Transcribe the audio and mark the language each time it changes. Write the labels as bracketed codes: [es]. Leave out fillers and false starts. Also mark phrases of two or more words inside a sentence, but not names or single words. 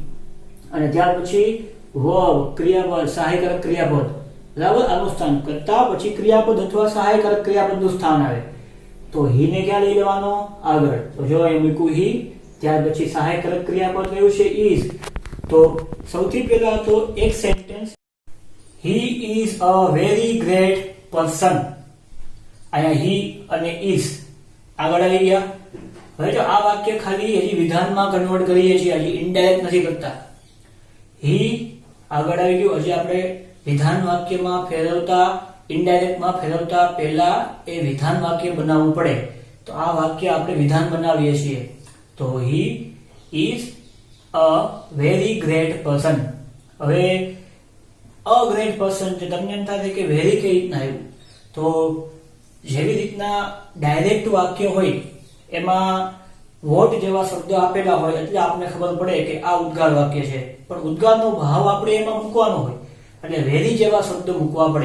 [gu] અને ત્યાર પછી વર્બ, ક્રિયાપદ, સહાયકારક ક્રિયાપદ. બરાબર, આનું સ્થાન કર્તા પછી ક્રિયાપદ અથવા સહાયકારક ક્રિયાપદનું સ્થાન આવે. તો હી ને ક્યાં લઈ લેવાનો? આગળ. તો જો અહીં મૂક્યું હી, ત્યાર પછી સહાયક ક્રિયાપદ કયું છે is. તો સૌથી પહેલા તો એક સેન્ટેન્સ [en] he is a very great person. [gu] અહીંયા he અને is આગળ આવી ગયા. હવે જો આ વાક્ય ખાલી હજી વિધાનમાં કન્વર્ટ કરીએ છીએ, હજી ઇનડાયરેક્ટ નથી કરતા. he આગળ આવી ગયું. હજી આપણે વિધાન વાક્યમાં ફેરવતા, ઇનડાયરેક્ટમાં ફેરવતા પહેલા એ વિધાન વાક્ય બનાવવું પડે. તો આ વાક્ય આપણે વિધાન બનાવીએ છીએ. [en] તો he is a very great person. [gu] હવે [en] a great person [gu] છે, તમને એમ થાય કે વેરી કઈ રીતના આવ્યું? તો જેવી રીતના ડાયરેક્ટ વાક્ય હોય એમાં વોટ જેવા શબ્દો આપેલા હોય એટલે આપણને ખબર પડે કે આ ઉદ્ગાર વાક્ય છે, પણ ઉદ્ગારનો ભાવ આપણે એમાં મૂકવાનો હોય એટલે વેરી જેવા શબ્દો મૂકવા પડે.